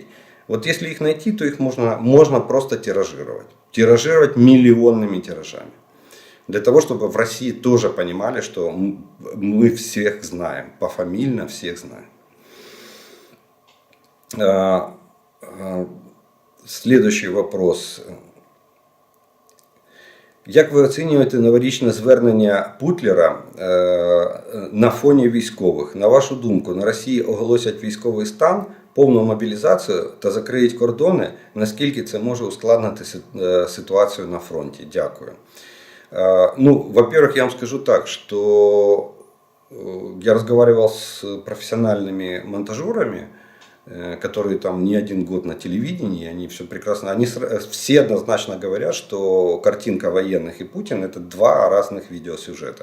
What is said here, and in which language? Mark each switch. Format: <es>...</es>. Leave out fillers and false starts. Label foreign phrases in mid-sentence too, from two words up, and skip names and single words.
<ru>Вот если их найти, то их можно просто тиражировать. Тиражировать миллионными тиражами. Для того, чтобы в России тоже понимали, что мы всех знаем, пофамильно всех знаем. Следующий вопрос.</ru> <uk>Як ви оцінюєте новорічне звернення Путлера на фоні військових? На вашу думку, на Росії оголосять військовий стан, повну мобілізацію та закриють кордони? Наскільки це може ускладнити ситуацію на фронті? Дякую.</uk> <ru>Во-первых, я вам скажу так, что я разговаривал с профессиональными монтажерами, которые там не один год на телевидении, они все прекрасно, они все однозначно говорят, что картинка военных и Путин — это два разных видеосюжета.</ru>